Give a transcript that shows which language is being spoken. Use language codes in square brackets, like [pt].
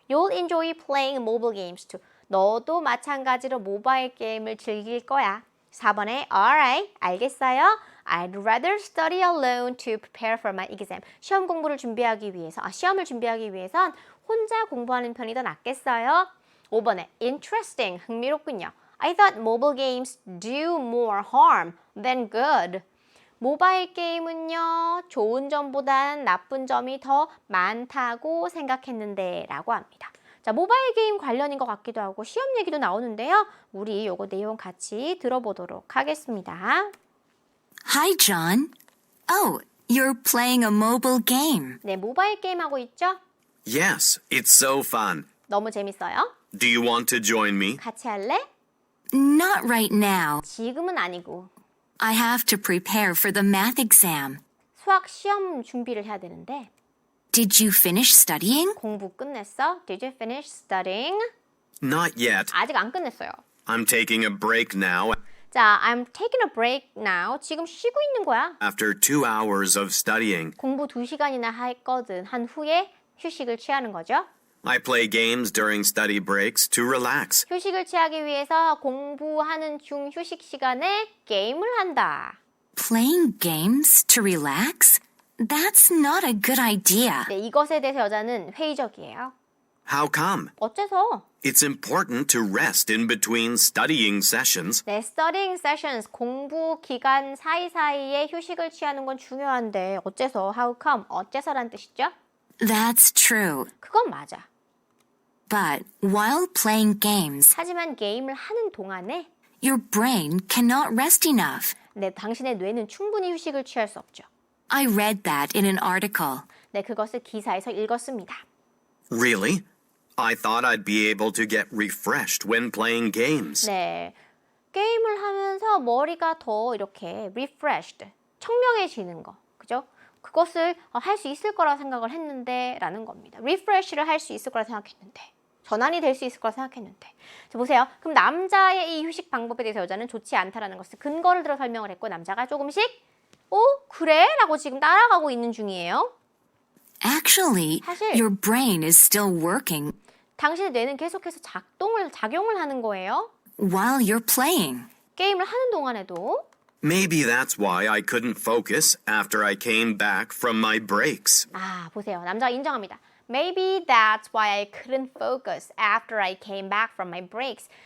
[en] You'll enjoy playing mobile games too. [ko] 너도 마찬가지로 모바일 게임을 즐길 거야. 4번에 [en] Alright, [ko] 알겠어요. [en] I'd rather study alone to prepare for my exam. [ko] 시험을 준비하기 위해선 혼자 공부하는 편이 더 낫겠어요. 5번에 Interesting, 흥미롭군요. [en] I thought mobile games do more harm than good. [ko] 모바일 게임은요, 좋은 점보단 나쁜 점이 더 많다고 생각했는데 라고 합니다. 자, 모바일 게임 관련인 것 같기도 하고 시험 얘기도 나오는데요. 우리 요거 내용 같이 들어보도록 하겠습니다. [en] Hi, John. Oh, you're playing a mobile game. [ko] 네, 모바일 게임 하고 있죠? [en] Yes, it's so fun. [ko] 너무 재밌어요. [en] Do you want to join me? [ko] 같이 할래? [en] Not right now. [ko] 지금은 아니고. [en] I have to prepare for the math exam. [ko] 수학 시험 준비를 해야 되는데. [en] Did you finish studying? [ko] 공부 끝냈어? [en] Did you finish studying? Not yet. [ko] 아직 안 끝냈어요. [en] I'm taking a break now [ko] 자, [en] I'm taking a break now. [ko] 지금 쉬고 있는 거야. [en] after 2 hours of studying. [ko] 공부 2시간이나 했거든. 한 후에 휴식을 취하는 거죠. [en] I play games during study breaks to relax. [ko] 휴식을 취하기 위해서 공부하는 중 휴식 시간에 게임을 한다. [en] Playing games to relax? That's not a good idea. [ko] 네, 이것에 대해서 여자는 회의적이에요. [en] How come? [ko] 어째서? [en] It's important to rest in between studying sessions. [ko] 네, studying sessions, 공부 기간 사이사이에 휴식을 취하는 건 중요한데 어째서? [en] How come? [ko] 어째서란 뜻이죠? [en] That's true. [ko] 그건 맞아. [en] But while playing games, [ko] 하지만 게임을 하는 동안에 [en] your brain cannot rest enough. [ko] 네, 당신의 뇌는 충분히 휴식을 취할 수 없죠. [en] I read that in an article. [ko] 네, 그것을 기사에서 읽었습니다. [en] Really? I thought I'd be able to get refreshed when playing games. [ko] 네, 게임을 하면서 머리가 더 이렇게 refreshed, 청명해지는 거, 그죠? 그것을 할 수 있을 거라 생각을 했는데 라는 겁니다. refresh를 할 수 있을 거라 생각했는데, 전환이 될 수 있을 거라 생각했는데. 자, 보세요. 그럼 남자의 이 휴식 방법에 대해서 여자는 좋지 않다라는 것을 근거를 들어 설명을 했고, 남자가 조금씩 그래? 라고 지금 따라가고 있는 중이에요. [en] Actually, [ko] 사실- [en] your brain is still working [ko] 당신의 뇌는 계속해서 작용을 하는 거예요. [en] while you're playing. [ko] 게임을 하는 동안에도. [en] Maybe that's why I couldn't focus after I came back from my breaks. [ko] 아, 보세요. 남자가 인정합니다. [en] Maybe that's why I couldn't focus after I came back from my breaks.